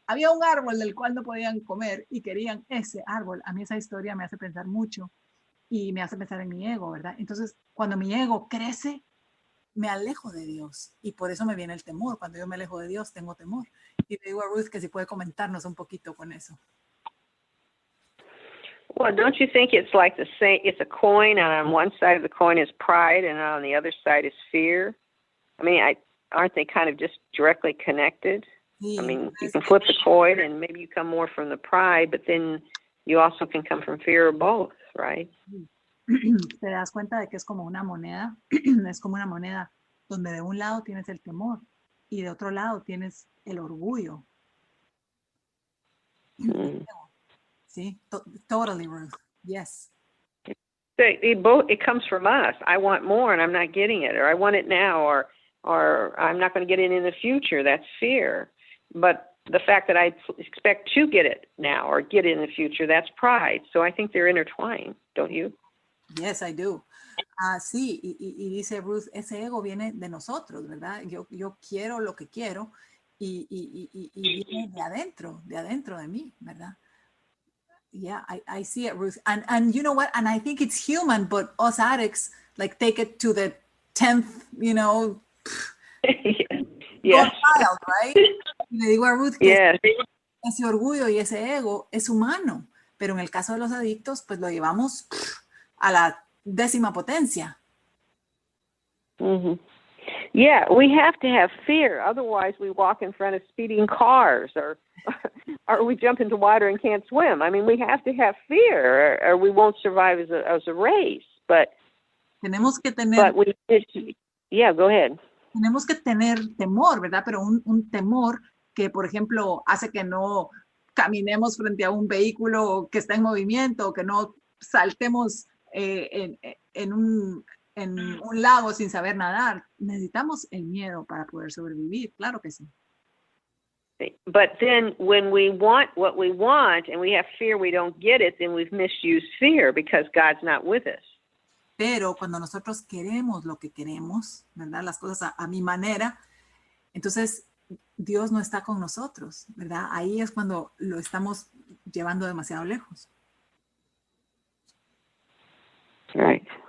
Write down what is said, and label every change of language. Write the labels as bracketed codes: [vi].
[es] Había un árbol del cual no podían comer y querían ese árbol. A mí esa historia me hace pensar mucho y me hace pensar en mi ego, ¿verdad? Entonces, cuando mi ego crece, me alejo de Dios y por eso me viene el temor. Cuando yo me alejo de Dios, tengo temor. Y le digo a Ruth que si puede comentarnos un poquito con eso. [en] Well, don't you think it's like the same? It's a coin, and on one side of the coin is pride, and on the other side is fear. I mean, aren't they kind of just directly connected? [es] Sí, [en] I mean, you can flip the coin, and maybe you come more from the pride, but then you also can come from fear, or both, right? [es] Te das cuenta de que es como una moneda, es como una moneda donde de un lado tienes el temor y de otro lado tienes el orgullo. [en] Sí, totally, Ruth. Yes. It comes from us. I want more and I'm not getting it, or I want it now, or I'm not going to get it in the future. That's fear. But the fact that I expect to get it now or get it in the future, that's pride. So I think they're intertwined, don't you? Yes, I do. [es] Sí, y dice Ruth, ese ego viene de nosotros, ¿verdad? Yo quiero lo que quiero y viene de adentro de mí, ¿verdad? [en] Yeah, I see it, Ruth. And you know what? And I think it's human, but us addicts, like, take it to the 10th, you know, Yes. wild, right? [es] Y le digo a Ruth que [en] Yes. [es] ese orgullo y ese ego es humano, pero en el caso de los adictos, pues lo llevamos a la 10ª potencia. Mm-hmm. [en] Yeah, we have to have fear. Otherwise, we walk in front of speeding cars, or we jump into water and can't swim. I mean, we have to have fear, or we won't survive as a race. But [es] tenemos que tener. [en] Yeah, go ahead. [es] Tenemos que tener temor, ¿verdad? Pero un temor que, por ejemplo, hace que no caminemos frente a un vehículo que está en movimiento, que no saltemos en un lago sin saber nadar. Necesitamos el miedo para poder sobrevivir, claro que sí. [en] But then when we want what we want and we have fear we don't get it, then we've misused fear because God's not with us. [es] Pero cuando nosotros queremos lo que queremos, ¿verdad? Las cosas a mi manera, entonces Dios no está con nosotros, ¿verdad? Ahí es cuando lo estamos llevando demasiado lejos. [en] Right.